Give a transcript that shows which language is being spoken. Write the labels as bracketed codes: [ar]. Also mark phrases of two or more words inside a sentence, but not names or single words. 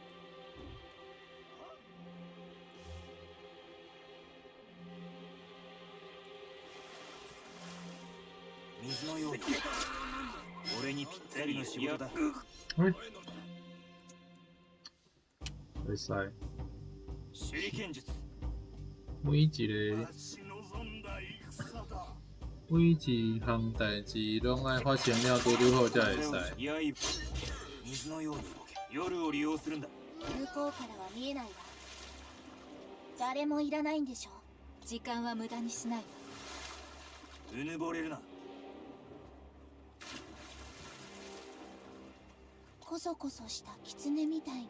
[ja] 水のように。俺にぴったりの仕事だ。うるさい。手裏剣術。 [nan] 每一個每一項代志攏愛發生了拄拄好才會使。 [ja] 水のように動け。夜を利用するんだ。向こうからは見えないわ。誰もいらないんでしょ。時間は無駄にしないわ。うぬぼれるな。こそこそした狐みたいに。